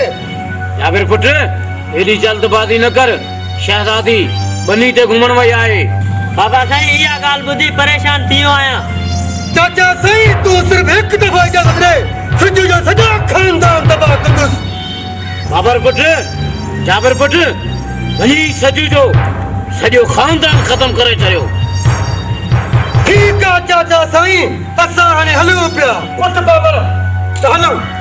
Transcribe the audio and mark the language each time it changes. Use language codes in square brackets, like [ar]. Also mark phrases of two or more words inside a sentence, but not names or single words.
[sd] जाबिर पुत्र, एडी जल्दबाजी न कर। शहज़ादी बनी ते घुमण वई आहे। बाबा साईं, इहा ॻाल्हि ॿुधी परेशान थी वियो आहियां। चाचा सही, [ur] تو صرف ایک دفعہ اجازت [sd] ॾे, सिजु जो सॼा खानदान तबाह कंदुसि। बाबर पुत्र, जाबिर पुत्र, वञी सजू जो सॼो खानदान ख़तम करे छॾियो। ठीक आहे चाचा साईं, असां हाणे हलूं पिया। उठ बाबर, त हलूं।